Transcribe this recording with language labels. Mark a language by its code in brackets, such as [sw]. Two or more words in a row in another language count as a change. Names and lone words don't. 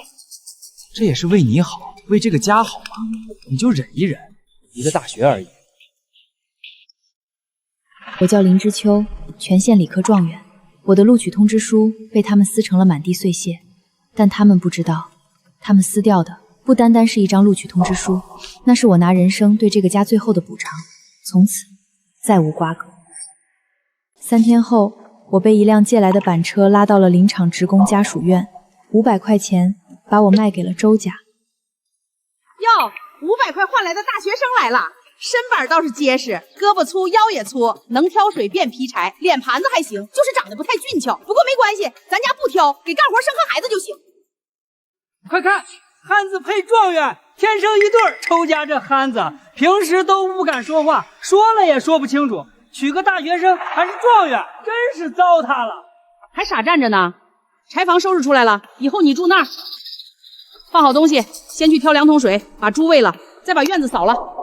[zh] 这也是为你好，为这个家好嘛，你就忍一忍，一个大学而已。我叫林之秋，全县理科状元。我的录取通知書被他們撕成了滿地碎屑，但他們不知道，他們撕掉的不單單是一張錄取通知書，那是我拿人生對這個家最後的補償，從此再無瓜葛。3天後，我被一輛借來的板車拉到了林場職工家屬院，500塊錢把我賣給了周家。喲，500塊換來的大學生來了。身板倒是結實，胳膊粗腰也粗，能挑水變劈柴，臉盤子還行，就是長得不太俊俏。不過沒關係，咱家不挑，給幹活生個孩子就行。快看，漢子配狀元，天生一對。周家這漢子平時都不敢說話，說了也說不清楚，娶個大學生還是狀元，真是糟蹋了。還傻站着呢，柴房收拾出來了，以後你住那兒。放好東西，先去挑2桶水，把豬餵了，再把院子掃了。